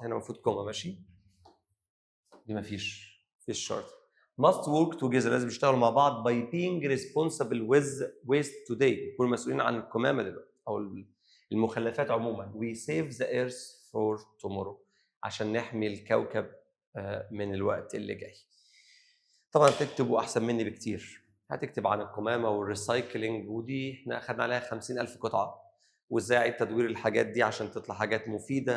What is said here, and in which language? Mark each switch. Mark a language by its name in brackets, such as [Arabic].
[Arabic] هنا المفروض كوما، ماشي؟ دي مفيش شرط. [English] must work together، [Arabic] لازم يشتغلوا مع بعض [English] by being responsible with waste today. [Arabic] يكونوا مسؤولين عن القمامة دلوقتي أو المخلفات عموما. [English] we save the earth for tomorrow، [Arabic] عشان نحمي الكوكب من الوقت اللي جاي. طبعا تكتبوا أحسن مني بكتير. هتكتب عن القمامة والريسايكلينج، ودي احنا أخدنا عليها 50,000 قطعة، وازاي اعيد تدوير الحاجات دي عشان تطلع حاجات مفيدة.